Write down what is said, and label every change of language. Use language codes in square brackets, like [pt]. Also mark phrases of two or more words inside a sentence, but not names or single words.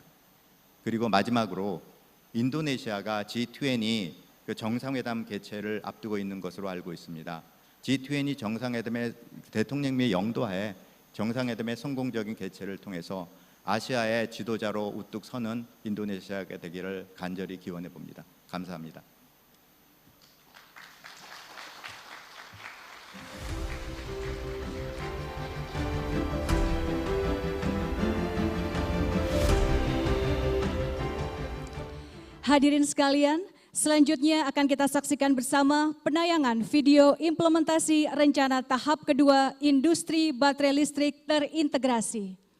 [ko] 그리고 마지막으로 인도네시아가 G20 정상회담 개최를 앞두고 있는 것으로 알고 있습니다. G20 정상회담의 대통령님의 영도하에 정상회담의 성공적인 개최를 통해서 아시아의 지도자로 우뚝 서는 인도네시아가 되기를 간절히 기원해 봅니다. 감사합니다. [id] Hadirin sekalian, selanjutnya akan kita saksikan bersama penayangan video implementasi rencana tahap kedua industri baterai listrik terintegrasi.